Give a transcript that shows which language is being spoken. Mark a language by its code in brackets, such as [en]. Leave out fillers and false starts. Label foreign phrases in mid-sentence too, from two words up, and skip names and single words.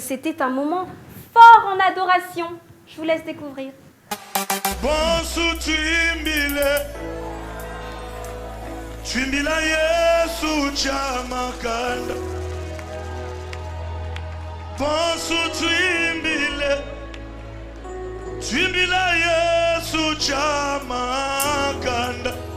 [fr] C'était un moment fort en adoration. Je vous laisse découvrir. [bem] Twimbila Yesu chamakanda. Bonsu twimbile. Twimbila Yesu chamakanda.